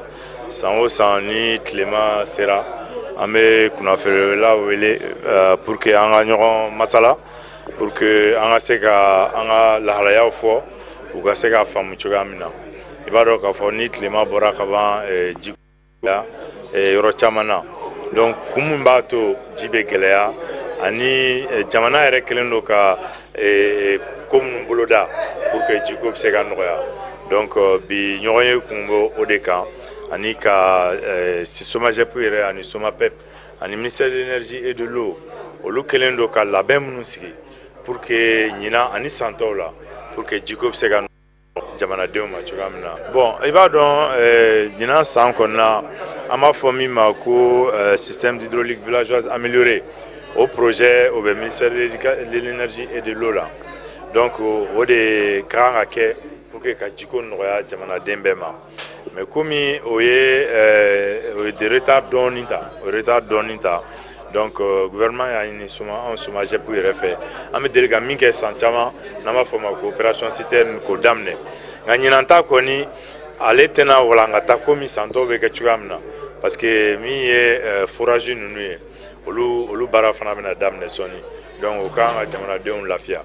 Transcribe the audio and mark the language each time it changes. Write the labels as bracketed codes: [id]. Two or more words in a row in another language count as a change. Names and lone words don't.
[bm] san o san ni tilema sera an bɛ kunnafoniwela wele [fr] pour que [bm] an ka ɲɔgɔn masala [fr] pour que [bm] an ka se ka an ka lahalayaw fɔ u ka se ka faamu cogoya min na i b'a dɔn k'a fɔ ni tilema bɔra ka ban ji la yɔrɔ caman na donc kun min b'a to ji bɛ gɛlɛya ani jamana yɛrɛ kɛlen don ka ko minnu boloda [fr] pour que [bm] jiko bɛ se ka nɔgɔya donc bi ɲɔgɔn ye kun bɔ o de kan ani ka SOMAGEP yɛrɛ ani SOMAPEP ani [fr] ministère de l'énergie et de l'eau [bm] olu kɛlen don ka labɛn minnu sigi [fr] pour que [bm] ɲina ani san tɔw la [fr] pour que [bm] jiko bɛ se ka jamanadenw ma cogoya min na bon i b'a dɔn ɲina san kɔnɔna an b'a fɔ min ma ko [fr] système hydraulique villageoise amélioré [bm] o projet o bɛ [fr] ministère de l'énergie et de l'eau [bm] la donc o de ka kan ka kɛ [fr] pour que [bm] ka jiko nɔgɔya jamanaden bɛɛ ma mais komi o ye [fr] de retard [bm] dɔɔni ta donc gouvernement y'a ɲini anw SOMAGEP yɛrɛ fɛ an bɛ deli ka min kɛ san caman n'an b'a fɔ ma ko [fr] opération citerne [bm] k'o daminɛ nka ɲinan ta kɔni ale tɛna walankata komi san tɔw bɛ kɛ cogoya min na [fr] parce que [bm] min ye forage ninnu ye olu baara fana bɛna daminɛ sɔɔni donc o kan ka jamanadenw lafiya.